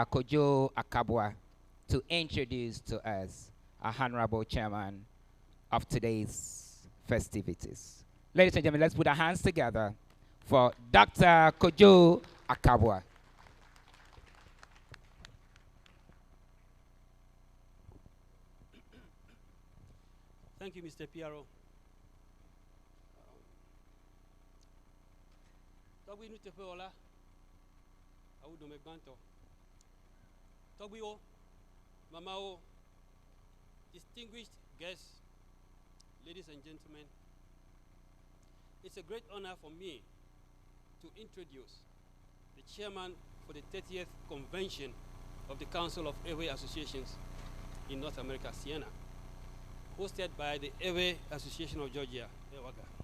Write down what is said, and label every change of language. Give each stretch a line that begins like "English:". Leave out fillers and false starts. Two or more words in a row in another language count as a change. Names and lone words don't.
English: Kojo Akabwa, to introduce to us a honorable chairman of today's festivities. Ladies and gentlemen, let's put our hands together for Dr. Kojo Akabwa. Thank you, Mr. Piero.
Ewe: Togbi nu tepe ola, awu do me gbanto. Togbi o, mama o,
English: distinguished guests, ladies and gentlemen, it's a great honor for me to introduce the chairman for the 30th convention of the Council of Airway Associations in North America, Ceana, hosted by the Airway Association of Georgia, EWAGA.